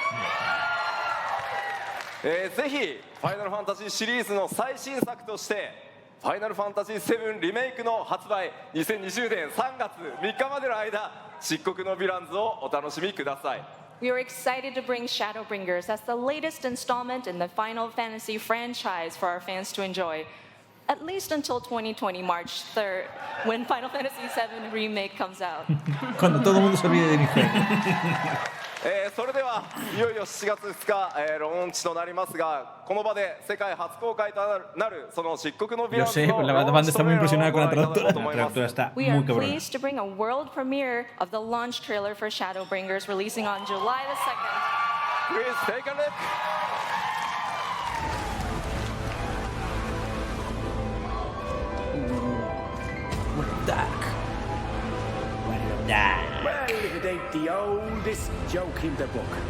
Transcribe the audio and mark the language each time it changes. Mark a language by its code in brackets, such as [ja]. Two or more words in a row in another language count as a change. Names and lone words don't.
[ja] ぜひファイナルファンタジーシリーズの最新作としてファイナルファンタジー7リメイクの発売2020年3月3日までの間漆黒のヴィランズをお楽しみください。 [en] We are excited to bring Shadowbringers as the latest installment in the Final Fantasy franchise for our fans to enjoy, at least until 2020 March 3rd, when Final Fantasy VII Remake comes out. [es] Cuando todo el mundo se olvide de mi juego. [ja] それではいよいよ7月2日、ローンチとなりますがこの場で世界初公開となるその漆黒のヴィランズのローンチトレーラーをご覧いただこうと思います。 [en] We are pleased to bring a world premiere of the launch trailer for Shadowbringers releasing on July the 2nd. Please take a look. Well, if it ain't the oldest joke in the book.